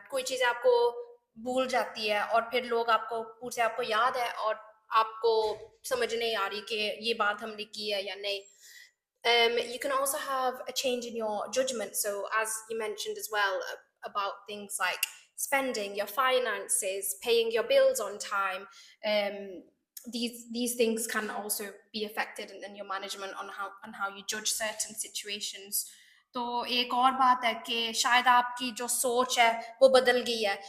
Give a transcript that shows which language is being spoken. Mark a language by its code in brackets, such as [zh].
[hi] कोई चीज़ आपको भूल जाती है और फिर लोग आपको पूछते हैं आपको याद है, और आपको समझ नहीं आ रही कि ये बात हमने की है या नहीं। [en] You can also have a change in your judgment. So, as you mentioned as well, about things like spending, your finances, paying your bills on time, these things can also be affected in your management on how you judge certain situations. [hi] तो एक और बात है कि शायद आपकी जो सोच है वो बदल गई है।